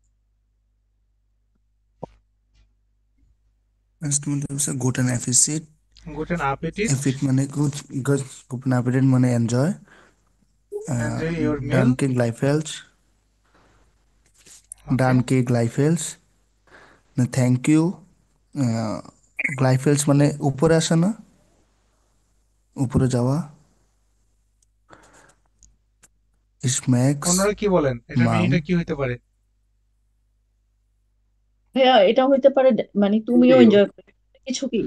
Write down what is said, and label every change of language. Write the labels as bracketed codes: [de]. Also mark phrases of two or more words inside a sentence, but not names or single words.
[bn] Next মানে হচ্ছে [de] guten Appetit. Guten Appetit, [bn] Appetit মানে [de] guten Appetit [bn] মানে enjoy. [en] enjoy your meal. [de] Danke gleichfalls. [bn] ওকে, [de] Danke gleichfalls. [en] Thank you. [bn] gleichfalls মানে উপরে আসে না, উপরে যাওয়া। [de] Schmecks. [bn] অন্যরা কি বলেন? এটার Mom. মিনিংটা কি হইতে পারে? ভাইয়া এটা হইতে পারে মানে তুমিও এনজয় করো কিছু কি।